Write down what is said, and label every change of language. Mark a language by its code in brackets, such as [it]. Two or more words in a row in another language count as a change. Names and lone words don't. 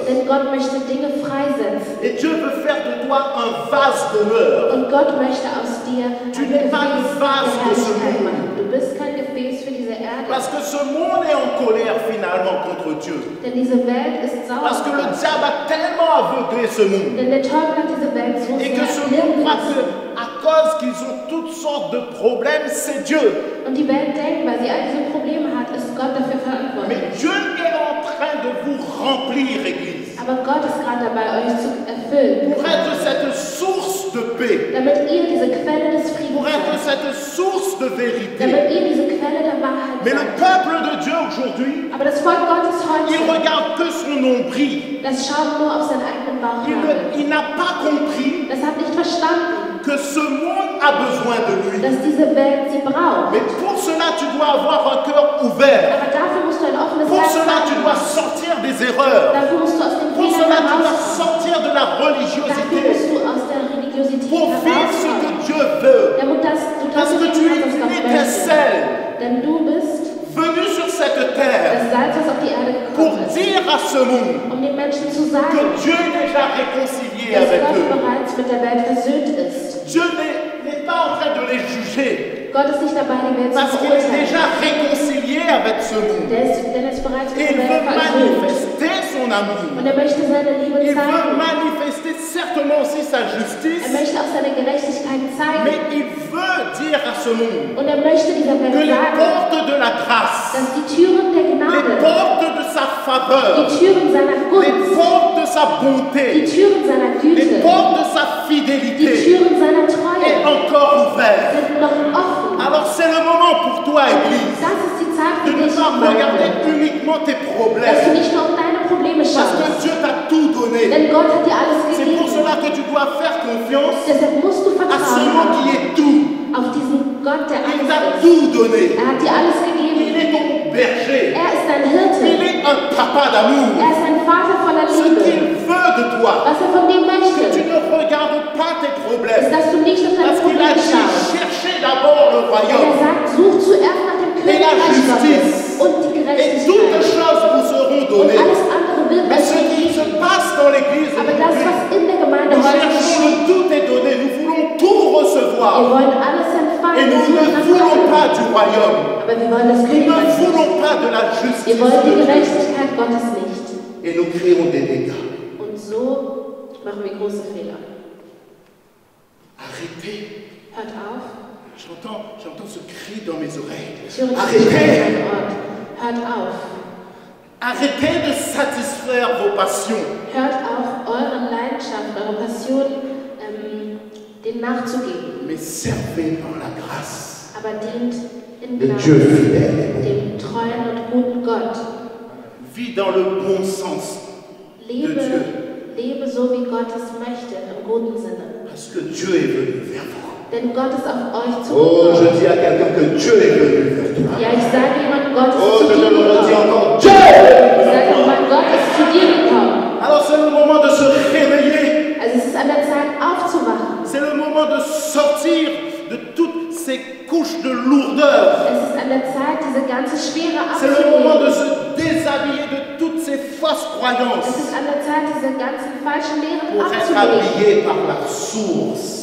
[de] Denn Gott möchte Dinge freisetzen. [fr] Et Dieu veut faire de toi un vase d'honneur. [de] Und Gott möchte aus dir ein [fr] Tu [de] Gefäß [fr] n'es pas le [de] der [fr] vase de ce [de] Herrlichkeit [fr] monde. [de] machen. Du bist kein Gefäß für diese Erde. [fr] Parce que ce monde est en colère finalement contre Dieu. [de] Denn diese Welt ist sauer. [fr] Parce que le diable a tellement aveuglé ce monde. [de] Denn der Teufel hat diese Welt so [fr] Et [de] sehr [fr] que ce monde [de] blind [fr] croit [de] gemacht. [fr] qu'à cause qu'ils ont toutes sortes de problèmes, c'est Dieu. [de] Und die Welt denkt, weil sie all diese Probleme hat, ist Gott dafür verantwortlich. [fr] Mais Dieu est en train de vous remplir, Église. [de] Aber Gott ist gerade dabei, euch zu erfüllen. [fr] Pour être cette source de paix. [de] Damit ihr diese Quelle des [fr] Pour [de] Friedens [fr] être [de] seid. [fr] cette source de vérité. [de] Damit ihr diese Quelle der Wahrheit [fr] Mais le [de] seid. [fr] peuple de Dieu aujourd'hui, [de] Aber das Volk Gottes [fr] il [de] heute, [fr] regarde que son nombril. [de] das schaut nur auf seinen eigenen Bauchnabel. [fr] Il n'a pas compris [de] Das hat nicht verstanden, [fr] que ce monde a besoin de lui. [de] dass diese Welt sie braucht. [fr] Mais pour cela, tu dois avoir un cœur ouvert. [de] Aber dafür musst du ein offenes [fr] Pour [de] Herz [fr] cela, tu dois [de] haben. [fr] sortir des erreurs. [de] Dafür musst du aus den [fr] Pour [de] Fehlern [fr] cela, tu dois [de] herauskommen. [fr] sortir de la [de] Dafür [fr] religiosité. [de] musst du aus der Religiosität [fr] Pour vivre ce que [de] herauskommen. [fr] Dieu veut. [de] Damit du [fr] Parce [de] das [fr] que tu es [de] leben kannst, was [fr] une [de] Gott möchte. [fr] étincelle [de] Denn du bist [fr] venue sur cette terre [de] das Salz, was auf die Erde [fr] pour [de] gekommen ist. [fr] dire à ce monde [de] Um den Menschen zu [fr] que [de] sagen, [fr] Dieu est déjà réconcilié [de] dass [fr] avec [de] Gott [fr] eux. [de] bereits mit der Welt versöhnt ist. [fr] Dieu n'est pas en train de les juger. [de] Gott ist nicht dabei, die Welt zu [fr] Parce qu'il est [de] verurteilen. [fr] déjà réconcilié avec ce monde. [de] Denn er ist bereits [fr] Et [de] mit [fr] il [de] der [fr] veut [de] Welt versöhnt. [fr] manifester son amour. [de] Und er möchte seine Liebe [fr] Il veut [de] zeigen. [fr] manifester certainement aussi sa [de] Er [fr] justice. [de] möchte auch seine Gerechtigkeit zeigen. [fr] Mais il veut dire à ce monde [de] Und er möchte dieser [fr] que [de] Welt [fr] les [de] sagen, [fr] portes de la grâce, [de] dass die Türen der [fr] les [de] Gnade, [fr] portes de sa [de] die [fr] faveur, [de] Türen seiner [fr] les [de] Gunst, [fr] portes de sa [de] die [fr] bonté, [de] Türen seiner [fr] les [de] Güte, [fr] portes de sa [de] die [fr] fidélité [de] Türen seiner [fr] est [de] Treue [fr] encore ouvertes. [de] sind noch offen. [fr] Alors c'est le moment pour toi, Église, [de] Das ist die Zeit [fr] de [de] für [fr] ne [de] dich, [fr] pas regarder [de] Gemeinde, [fr] uniquement tes [de] dass du [fr] problèmes, [de] nicht nur auf deine Probleme [fr] parce que [de] schaust. [fr] Dieu t'a tout donné. [de] Denn Gott hat dir alles [fr] C'est pour [de] gegeben. [fr] cela que tu dois faire confiance [de] Deshalb musst du [fr] à celui [de] vertrauen [fr] qui est tout. [de] auf diesen Gott, der [fr] Il [de] alles [fr] t'a [de] ist. [fr] tout donné. [de] Er hat dir alles [fr] Il [de] gegeben. [fr] est ton berger. [de] Er ist dein [fr] Il [de] Hirte. [fr] est un papa d'amour. [de] Er ist ein Vater voller [fr] Ce qu'il [de] Liebe. [fr] veut de toi, [de] Was er von dir [fr] que tu [de] möchte, [fr] ne regardes pas tes [de] ist, [fr] problèmes. [de] dass du nicht auf deine [fr] Parce qu'il a [de] Probleme [fr] dit, [de] schaust. [fr] cherchez d'abord le [de] Denn er [fr] royaume. [de] sagt, such zuerst nach dem Königreich [fr] justice. [de] Gottes und die [fr] Et toutes [de] Gerechtigkeit. [fr] choses vous seront [de] Und [fr] données. [de] alles andere wird [fr] Mais [de] euch [fr] ce qui [de] gegeben. [fr] se passe dans l'église [de] Aber das, [fr] aujourd'hui, [de] was in der Gemeinde [fr] nous [de] heute [fr] cherchons [de] geschieht, [fr] le tout est donné. Nous voulons tout [de] wir [fr] recevoir. [de] wollen alles [fr] Et [de] empfangen. [fr] nous [de] Wir [fr] ne [de] suchen nach [fr] voulons [de] allem. [fr] pas du royaume. [de] Aber wir wollen das [fr] Nous ne [de] Königreich nicht. [fr] voulons pas de la justice [de] Wir wollen die [fr] de Dieu. [de] Gerechtigkeit Gottes nicht. [fr] Et nous créons des dégâts. [de] Und so machen wir große Fehler. [fr] Arrêtez. [de] Hört auf. [fr] J'entends ce cri dans mes oreilles. [de] Ich höre das [fr] Arrêtez. [de] an Ort. Hört auf. [fr] Arrêtez de satisfaire vos passions. [de] Hört auf, euren Leidenschaften, eurer Passion den nachzugeben. [fr] Mais servez par la grâce [de] Aber dient in [fr] de [de] Gnade [fr] Dieu fidèle. [de] dem treuen und guten Gott. [fr] Vis dans le bon sens de [de] Lebe, [fr] Dieu. [de] lebe so, wie Gott es möchte, im guten Sinne. [fr] Parce que Dieu est venu vers vous. [de] Denn Gott ist auf euch [fr] Oh, [de] zugekommen. [fr] je dis à quelqu'un que Dieu est venu vers toi. [de] Ja, ich sage jemand, Gott ist [fr] Oh, [de] zu [fr] je te [de] dir [fr] le redis [de] gekommen. [fr] encore. Dieu est venu [de] Ich [fr] vers [de] sage [fr] toi. [de] jemand, Gott ist zu dir gekommen. [fr] Alors c'est le moment de se réveiller. [de] Also es ist an der Zeit aufzuwachen. [fr] C'est le moment de sortir de toutes ces couches de lourdeur. [de] Es ist an der Zeit, diese ganze Schwere [fr] C'est le moment de [de] abzulegen. [fr] se déshabiller de toutes ces fausses [de] Es [fr] croyances [de] ist an der Zeit, diese ganzen falschen Lehren [fr] pour être [de] abzulegen, [fr] habillé par la source,